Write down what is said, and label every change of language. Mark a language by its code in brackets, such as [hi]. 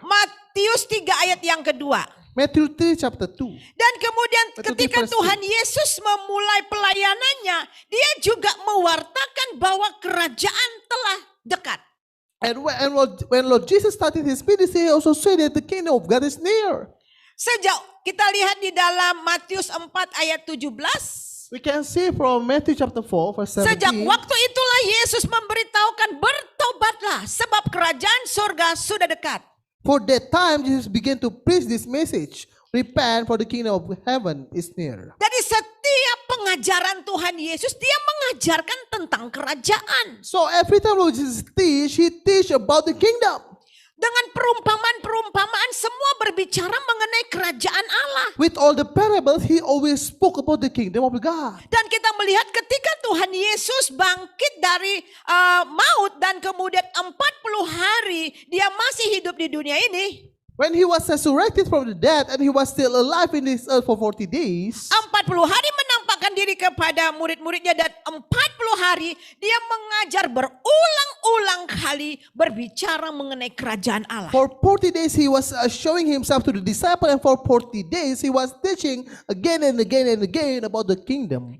[id] Matius 3 ayat yang kedua. [en] Matthew 3 chapter 2. [id] Dan kemudian ketika Tuhan Yesus memulai pelayanannya, dia juga mewartakan bahwa kerajaan telah dekat. [en] And when Lord Jesus started his ministry, he also said that the kingdom of God is near. [id] Sejak kita lihat di dalam Matius 4 ayat 17. [en] We can see from Matthew chapter 4 verse 17. [id] Sejak waktu itulah Yesus memberitahukan, bertobatlah sebab kerajaan surga sudah dekat. [en] For that time Jesus began to preach this message. Repent for the kingdom of heaven is near. [id] Jadi setiap pengajaran Tuhan Yesus, dia mengajarkan tentang kerajaan. [en] So every time Lord Jesus teach, he teach about the kingdom. [id] Dengan perumpamaan-perumpamaan semua berbicara mengenai kerajaan Allah. [en] With all the parables, he always spoke about the kingdom of God. [id] Dan kita melihat ketika Tuhan Yesus bangkit dari maut dan kemudian 40 hari dia masih hidup di dunia ini. [en] When he was resurrected from the dead and he was still alive in this earth for 40 days, [id] 40 hari menampakkan diri kepada murid-muridnya dan 40 hari dia mengajar berulang-ulang kali berbicara mengenai kerajaan Allah. [en] for 40 days he was showing himself to the disciple, and for 40 days he was teaching again and again and again about the kingdom